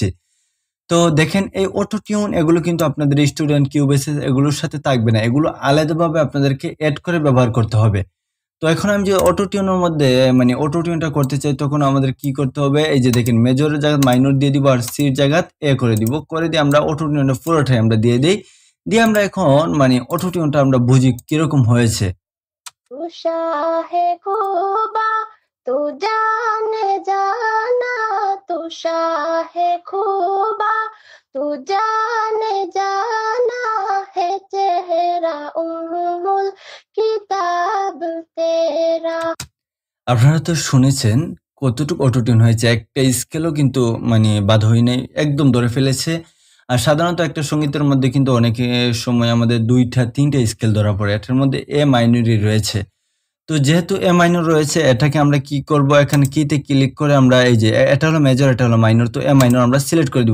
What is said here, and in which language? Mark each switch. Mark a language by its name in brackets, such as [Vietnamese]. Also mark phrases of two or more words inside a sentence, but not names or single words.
[Bangla] তো দেখেন এই অটো টিউন এগুলো কিন্তু আপনাদের স্টুডেন্ট কিউবেসিস এগুলোর সাথে থাকবে না, এগুলো আলাদাভাবে আপনাদেরকে অ্যাড করে ব্যবহার করতে হবে। তো এখন আমি যে অটো টিউনের মধ্যে মানে অটো টিউনটা করতে চাই, তখন আমাদের কি করতে হবে, এই যে দেখেন মেজরের জায়গায় মাইনর দিয়ে দিব আর সির জায়গায় এ করে দিব, করে দিয়ে আমরা অটো টিউনটা পুরোটাই আমরা দিয়ে দিই। দিয়ে আমরা এখন মানে অটো টিউনটা আমরা বুঝি কিরকম হয়েছে। [Hindi] तू जाने जाना तू शाह खूबा तू जाने जाना है चेहरा उम्मुल किताब तेरा। [Bangla] আপনারা তো শুনেছেন কতটুকু অটোটিউন হয়েছে, একটা স্কেলও কিন্তু মানে বাদ হয় নাই, একদম ধরে ফেলেছে। আর সাধারণত একটা সঙ্গীতের মধ্যে কিন্তু অনেক সময় আমাদের 2-3টা স্কেল ধরা পড়ে, এটার মধ্যে এ মাইনরই রয়েছে। তো যেহেতু এ মাইনর রয়েছে, এটাকে আমরা কি করব, এখানে কিতে ক্লিক করে আমরা এই যে এটা হলো মেজর এটা হলো মাইনর, তো এ মাইনর আমরা সিলেক্ট করে দিব।